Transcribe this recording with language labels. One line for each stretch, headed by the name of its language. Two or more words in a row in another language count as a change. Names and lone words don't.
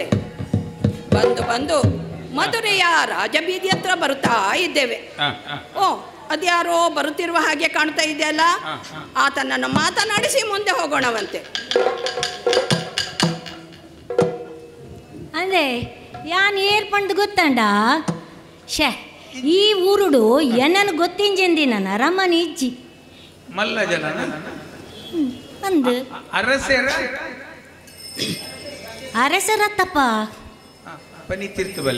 Kannada: ಬಂದು ಮಧುರೆಯ ರಾಜಬೀದಿ ಹತ್ರ ಬರುತ್ತಾ ಇದ್ದೇವೆ. ಅದ್ಯಾರೋ ಬರುತ್ತಿರುವ ಹಾಗೆ ಕಾಣ್ತಾ ಇದೆಯಲ್ಲ, ಆತನನ್ನು ಮಾತನಾಡಿಸಿ ಮುಂದೆ ಹೋಗೋಣವಂತೆ.
Tulu: ಅಂದ್ರೆ ಯಾನ್ ಏರ್ಪಂಡು ಗೊತ್ತಂಡ ಶೇ ಈ ಊರುಡು ಎನ್ನನ್ನು ಗೊತ್ತಿಂಜೆಂದಿನ ರಮಣಿ ಇಜ್ಜಿ ಮಲ್ಲ ಜನ ಅಂದು ಅರಸರತ್ತಪ್ಪ ಪನಿ ತೀರ್ಥಬಲ್ಲೆ